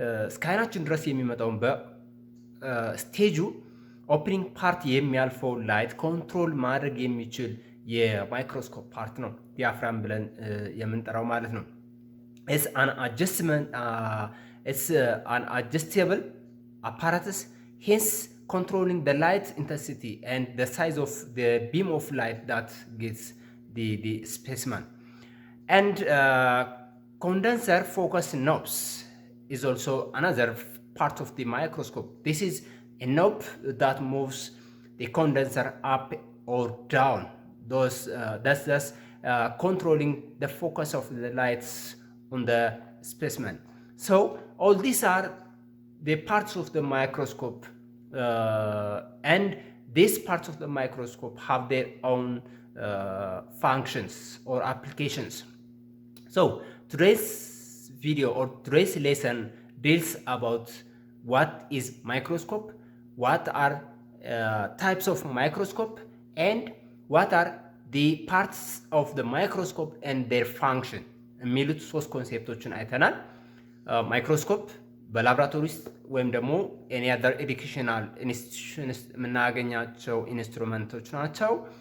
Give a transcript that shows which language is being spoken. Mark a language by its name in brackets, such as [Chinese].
[Amharic] እስከ ድረስ የሚመጣውን በስቴጁ ኦፕኒንግ ፓርት የሚያልፈው ላይት ኮንትሮል ማድረግ የሚችል የማይክሮስኮፕ ፓርት ነው ዲያፍራም ብለን የምንጠራው ማለት ነው. [English] It's an adjustable apparatus, hence controlling the light intensity and the size of the beam of light that gets the specimen. And condenser focus knobs is also another part of the microscope. This is a knob that moves the condenser up or down. That's controlling the focus of the lights on the specimen. So all these are the parts of the microscope, and these parts of the microscope have their own functions or applications. So today's video or today's lesson deals about what is microscope, what are types of microscope, and what are the parts of the microscope and their function [Amharic] የሚሉት ሶስት ኮንሴፕቶችን አይተናል። ማይክሮስኮፕ በላብራቶሪ ውስጥ ወይም ደግሞ ኤኒ አዘር ኤዱኬሽናል ኢንስቲትዩሽንስ የምናገኛቸው ኢንስትሩመንቶች ናቸው።